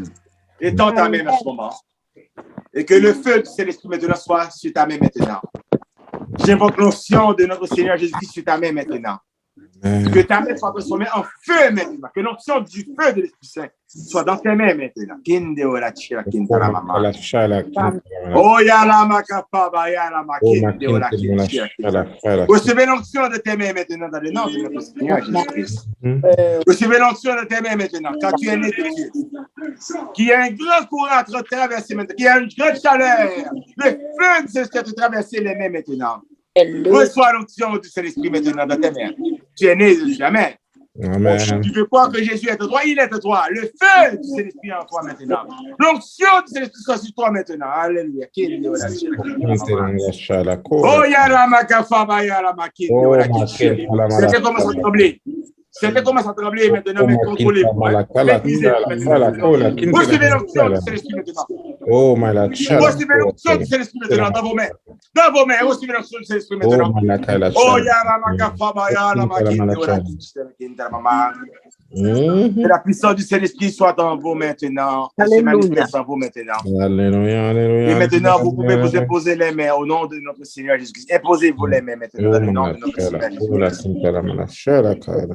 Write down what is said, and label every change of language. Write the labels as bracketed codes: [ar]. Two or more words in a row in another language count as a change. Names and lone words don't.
[fr] Étends ta main en ce moment. Et que le feu du Saint-Esprit maintenant soit sur ta main maintenant. J'invoque l'onction de notre Seigneur Jésus-Christ sur ta main maintenant. Que ta main soit transformée en feu maintenant. Que l'onction du feu de l'Esprit Saint soit dans tes mains maintenant. Oh, yala makapa, yala recevez l'onction de tes mains maintenant dans le nom de notre Seigneur Jésus-Christ. Recevez l'onction de tes mains maintenant quand tu es né de Dieu. Qu'il y a un grand courant à te traverser maintenant. Qu'il y a une grande chaleur. Le feu de Saint-Esprit te traverser les mains maintenant. Reçois l'onction du Saint-Esprit maintenant dans tes mains. Tu es né de Dieu. Amen. Amen. Tu veux croire que Jésus est en toi, il est en toi. Le feu du Saint-Esprit est en toi maintenant. L'onction du Saint-Esprit soit sur toi maintenant. Alléluia. Oh, yala makafaba, yala makine. C'était comment ça trembler. C'était comment ça trembler maintenant, mais contrôlez-vous. Recevez l'onction du Saint-Esprit maintenant. [en] Oh, my Lord. [fr] Recevez l'onction du Saint-Esprit maintenant dans vos mains. Dans vos mains, recevez l'onction du Saint-Esprit maintenant. Oh, yala makafaba, yala makine. Que la puissance du Saint-Esprit soit dans vous maintenant. Alléluia. Dans vous maintenant. Alléluia, alléluia. Et maintenant, vous pouvez vous imposer les mains au nom de notre Seigneur Jésus-Christ. Imposez-vous les mains maintenant dans le nom de notre Seigneur Jésus-Christ.